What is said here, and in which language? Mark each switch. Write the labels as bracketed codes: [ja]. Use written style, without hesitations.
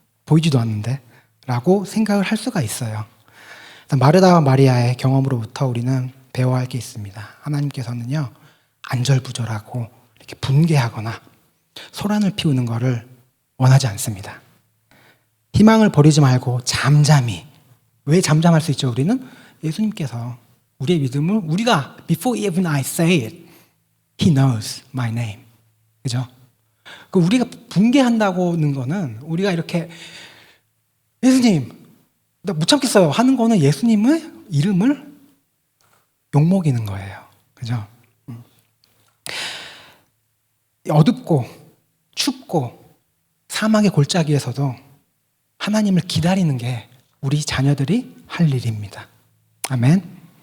[ko] 보이지도 않는데 라고 생각을 할 수가 있어요. 마르다와 마리아의 경험으로부터 우리는 배워야 할 게 있습니다. 하나님께서는요 안절부절하고 이렇게 분개하거나 소란을 피우는 것을 원하지 않습니다. 희망을 버리지 말고 잠잠히. 왜 잠잠할 수 있죠? 우리는 예수님께서 우리의 믿음을 우리가 [en] before even I say it, He knows my name. [ko] 그죠? 우리가 분개한다고는 거는 우리가 이렇게 예수님 나 못 참겠어요 하는 거는 예수님의 이름을 욕먹이는 거예요. 그죠? 어둡고 춥고 사막의 골짜기에서도 하나님을 기다리는 게 우리 자녀들이 할 일입니다. 아멘.